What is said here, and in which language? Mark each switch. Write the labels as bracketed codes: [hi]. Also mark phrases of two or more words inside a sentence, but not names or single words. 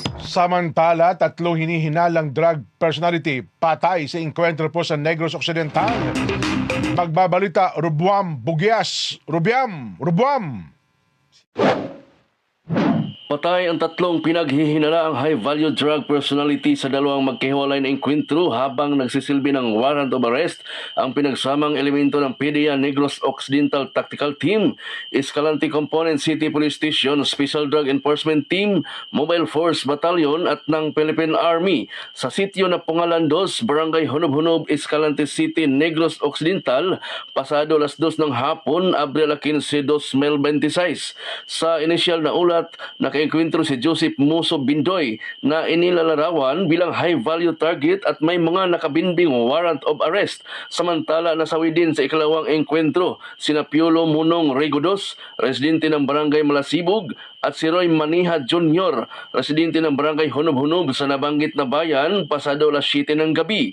[tl] Samantala, 3 hinihinalang [en] drug personality [tl] patay sa engkwentro po sa Negros Occidental. Magbabalita, Rubuam Bugyas. Rubuam. Patay ang 3 pinaghihinalaang [en] high-value drug personality [tl] sa 2 magkahiwalay na engkwentro habang nagsisilbi ng [en] warrant of arrest [tl] ang pinagsamang elemento ng PDEA Negros Occidental Tactical Team, Escalante Component City Police Station, Special Drug Enforcement Team, Mobile Force Battalion at ng Philippine Army sa sitio na Pungalandos, Barangay Hunob-Hunob, Escalante City, Negros Occidental, pasado alas 2 ng hapon, Abril 15, 2026. Sa inisyal na ulat, nakaengkwentro si Joseph Muso Bindoy na inilalarawan bilang [en] high-value target [tl] at may mga nakabinbing [en] warrant of arrest. [tl] Samantala, nasawi din sa ikalawang engkwentro sina Piolo Munong Regodos, residente ng Barangay Malasibog, at si Roy Maniha Jr., residente ng Barangay Hunob-Hunob sa nabanggit na bayan, pasado alas 7 ng gabi.